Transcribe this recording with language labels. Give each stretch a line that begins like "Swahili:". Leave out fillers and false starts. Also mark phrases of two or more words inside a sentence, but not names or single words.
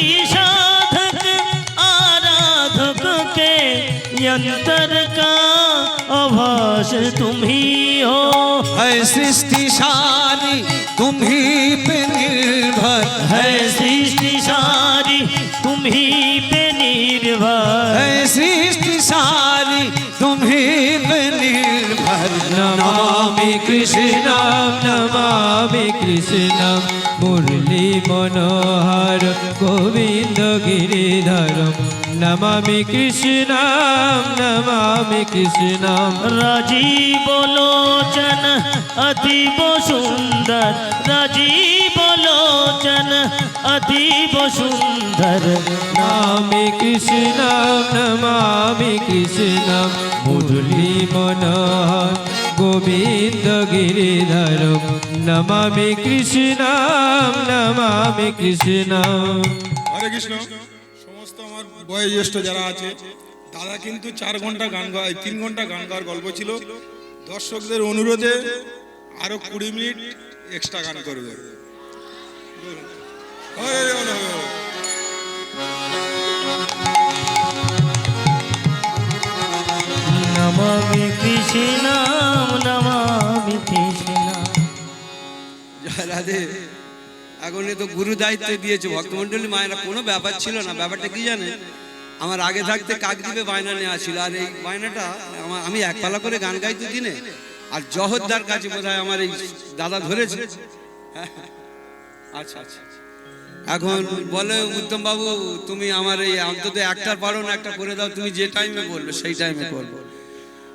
Hindi: योगी साधक आराधक के यंत्र का आभास तुम ही हो है सृष्टि सारी तुम ही पे निर्भर है सृष्टि सारी तुम ही पे निर्भर है सृष्टि सारी तुम ही पे निर्भर नमामि कृष्णम नमामि कृष्णम मुरली मनोहर गोविंद गिरिधर नमामि कृष्णम नमामि कृष्णम राजीव लोचन अतीब सुंदर राजीव लोचन अतीब सुंदर नमामि कृष्णम नमामि कृष्णम मुरली मनोहर गोविंद गिरिधर नमामि कृष्णम नमामि कृष्णम
Bangla: হরে কৃষ্ণ। সমস্ত আমার বয়োজ্যেষ্ঠ যারা আছে দাদা কিন্তু 4 ঘন্টা গান গায় 3 ঘন্টা গান গাওয়ার গল্প ছিল দর্শকদের অনুরোধে আরো 20 মিনিট এক্সট্রা গান করবে বলুন। হরে হরে হরে হরে।
Hindi: नमामि कृष्णं नमामि कृष्णं
Bangla: জয় রাধে এখন এ তো গুরু দায়িত্ব দিয়েছে ভক্তমণ্ডলী মায়েরা কোনো ব্যাপার ছিল না ব্যাপারটা কি জানে আমার আগে থাকতে কাকদ্বীপে বায়না নেওয়া ছিল আর এই বায়নাটা আমি এক পালা করে গান গাইতে দিনে আর জহরদার কাছে বোধহয় আমার এই দাদা ধরেছে আচ্ছা আচ্ছা এখন বলে উত্তম বাবু তুমি আমার এই অন্তত একটার পারো না একটা করে দাও তুমি যে টাইমে বলবে সেই টাইমে করবো তা